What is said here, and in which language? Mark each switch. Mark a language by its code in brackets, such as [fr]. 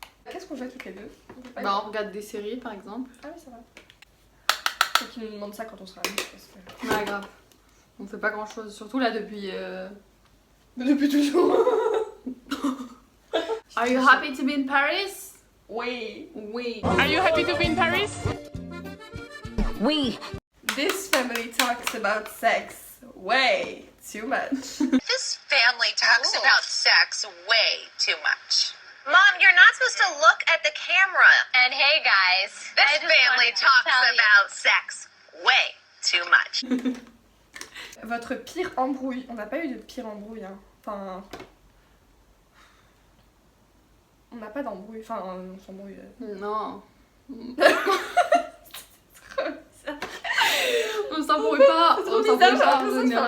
[fr] Qu'est-ce qu'on fait toutes les deux? On peut pas Bah on regarde des séries par exemple. Ah oui, ça va. Faut qu'ils nous demandent ça quand on sera amis, parce que... Ouais grave. On fait pas grand chose, surtout là depuis... Depuis toujours. [en] Are you happy to be in Paris? [fr] Oui. Oui. [en] Are you happy to be in Paris? [fr] We. [en] This family talks about sex way too much. This family talks about sex way too much. Mom, you're not supposed to look at the camera. And hey guys, This family talks about sex way too much. [fr] Votre pire embrouille. On n'a pas eu de pire embrouille, hein. Enfin... On n'a pas d'embrouille. Enfin, on s'embrouille. Non. Trop bizarre. On s'embrouille pas. C'est trop On bizarre, s'embrouille j'ai pas en l'impression de faire le